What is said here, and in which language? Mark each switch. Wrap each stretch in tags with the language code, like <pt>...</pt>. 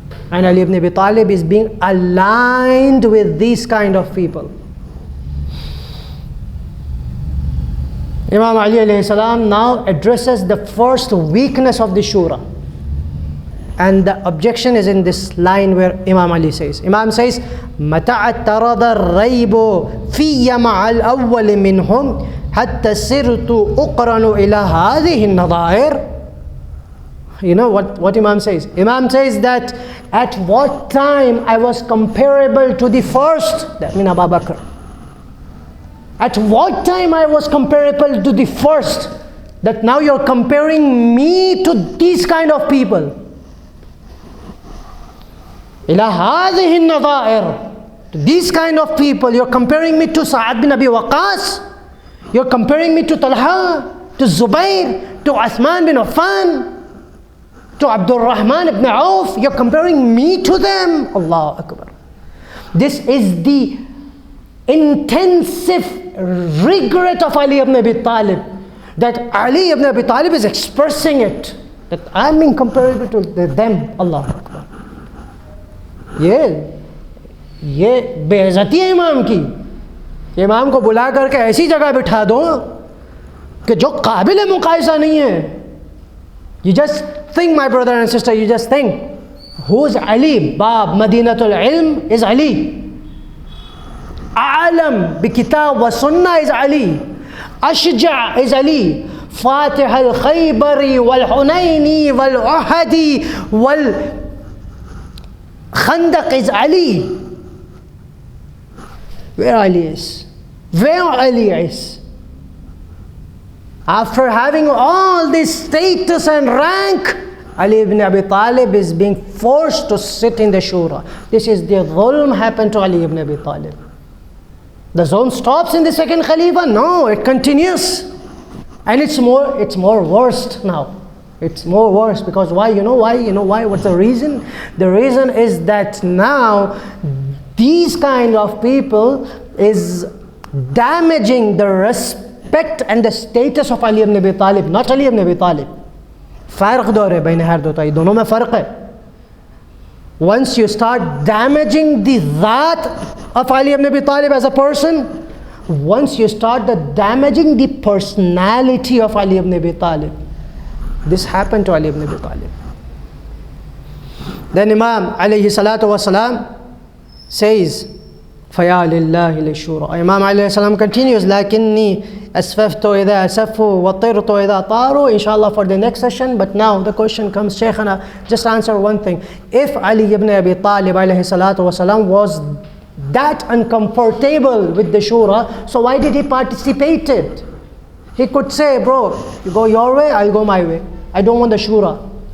<en>And Ali ibn Abi Talib is being aligned with these kind of people. Imam Ali alayhi salam now addresses the first weakness of the shura. And the objection is in this line where Imam Ali says. Imam says,</en> <ar>مَتَعَ اعْتَرَضَ الرَّيْبُ فِيَّ مَعَ الْأَوَّلِ مِنْهُمْ حَتَّى سِرْتُ أُقْرَنُ إِلَى هَذِهِ النَّظَائِرِ.</ar> <en>You know what Imam says? Imam says that at what time I was comparable to the first, that means Abu Bakr. At what time I was comparable to the first, that now you're comparing me to these kind of people.</en> <ar>إِلَى هَذِهِ النَّظَائِرِ.</ar> <en>To these kind of people, you're comparing me to Sa'ad bin Abi Waqqas, you're comparing me to Talha, to Zubair, to Uthman bin Affan, to Abdul Rahman ibn Auf. You're comparing me to them. Allahu Akbar. This is the intensive regret of Ali ibn Abi Talib, that Ali ibn Abi Talib is expressing it, that I'm being comparable to them. Allahu Akbar.</en> <hi>ये बेइज्जती है इमाम की. इमाम को बुला करके ऐसी जगह बिठा दो कि जो काबिल मुकायसा नहीं है.</hi> <en>You just think, my brother and sister, you just think, who's Ali? Bab Madinatul Ilm is Ali. A'lam bi kitab wa sunnah is Ali. Ashja' is Ali. Fatih al-Khaybari wal-Hunaini wal-Uhadi wal-Khandaq is Ali. Where Ali is? Where Ali is? After having all this status and rank, Ali ibn Abi Talib is being forced to sit in the shura. This is the dhulm happened to Ali ibn Abi Talib. The zulm stops in the second Khalifa? No, it continues. And it's more worse now. It's more worse because why? You know why? You know why? What's the reason? The reason is that now these kind of people is damaging the respect and the status of Ali ibn Abi Talib, not Ali ibn Abi Talib.</en> <hi>Farq दौर है ban हर दो ताई दोनों में फ़र्क है.</hi> <en>Once you start damaging the that of Ali ibn Abi Talib as a person, once you start damaging the personality of Ali ibn Abi Talib, this happened to Ali ibn Abi Talib. Then Imam alayhi salatu wasalam says,</en> <ar>فَيَا لِلَّهِ لِلشُّورَى.</ar> <en>Imam alayhi salam continues,</en> <ar>لَكِنِّي أَسْفَفْتُ إِذَا أَسَفُّوا وَطِرْتُ إِذَا طَارُوا.</ar> <en>Inshallah for the next session, but now the question comes, Shaykhana, just answer one thing. If Ali ibn Abi Talib alayhi salatu wasalam was that uncomfortable with the shura, so why did he participate it? He could say, bro, you go your way, I'll go my way. I don't want the shura.</en>